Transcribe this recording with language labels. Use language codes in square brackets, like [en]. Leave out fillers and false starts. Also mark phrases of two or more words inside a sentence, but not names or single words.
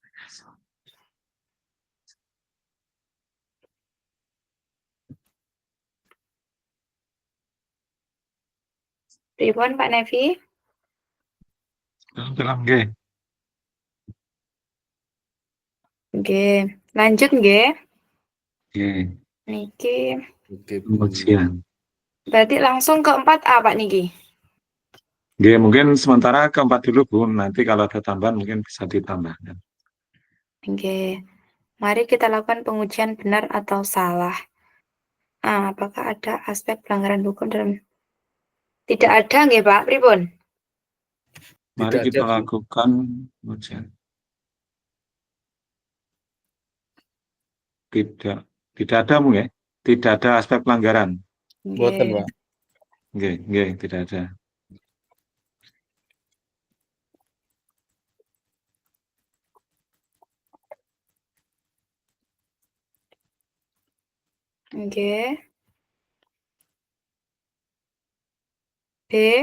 [id] Pripun Pak Nevi? Film nggih. Nggih, lanjut nggih. Nggih, Niki Oke, Bu. pembagian. berarti langsung ke 4A Pak niki. Nggih, mungkin sementara keempat dulu, Bu. Nanti kalau ada tambahan mungkin bisa ditambahkan. Nggih. Mari kita lakukan pengujian benar atau salah. Apakah ada aspek pelanggaran hukum dalam? Tidak ada nggih Pak, pripun? Mari Tidak kita ada, Bu. lakukan pengujian. Tidak ada, Bu, ya? Tidak ada aspek pelanggaran. Buatan, Nggih. Pak. Nggih, tidak ada. Nggih. B.